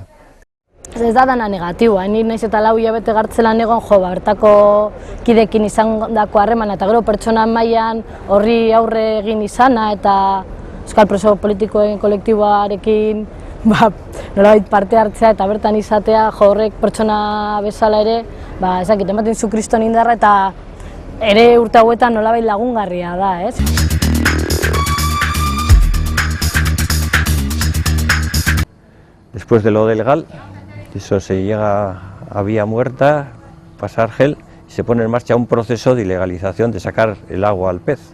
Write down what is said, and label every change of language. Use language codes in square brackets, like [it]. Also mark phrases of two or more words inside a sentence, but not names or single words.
[eu] Ez da dana negatiboa, ni naiz eta 4 hilabete gartzelan egon bertako kidekin izandako harremana eta gero pertsona mailan horri aurre egin izana eta Euskal Preso Politikoen kolektiboarekin nolabait parte hartzea eta bertan izatea horrek pertsona bezala ere ezakit ematen zu kriston indarra eta ere urte hauetan nolabait lagungarria da, ez? [es] Después de lo del GAL, eso se llega a vía muerta, pasa Argel, y se pone en marcha un proceso de ilegalización de sacar el agua al pez.